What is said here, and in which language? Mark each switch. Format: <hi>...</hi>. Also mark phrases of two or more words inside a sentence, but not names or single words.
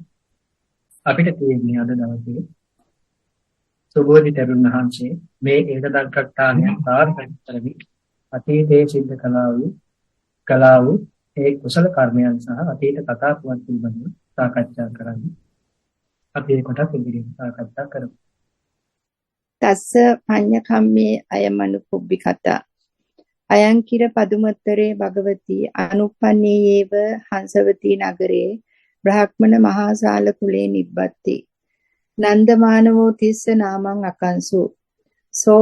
<si>අපිට තියෙන්නේ අද දවසේ සුභෝධි තෙරුන් වහන්සේ මේ හේත දග්ගත්තානය සාර්ථක කරමි අතීතයේ සිද්ධ කළා වූ ඒ කුසල කර්මයන් සහ අතීත කතා පුවත් පිළිබඳව සාකච්ඡා කරන්නේ. අපි ඒ කොටස ඉදිරියට සාකච්ඡා කරමු.</si> <pi>තස්ස පඤ්ඤකම්මේ අයමනුපුබ්බිකතා අයං කිර පදුමත්තරේ භගවති අනුප්පන්නේයේව හංසවති නගරේ බ්‍රාහ්මණ මහාසාල කුලේ නිබ්බත්ති නන්දමානවෝ තිස්ස නාමං අකංසු සෝ</pi>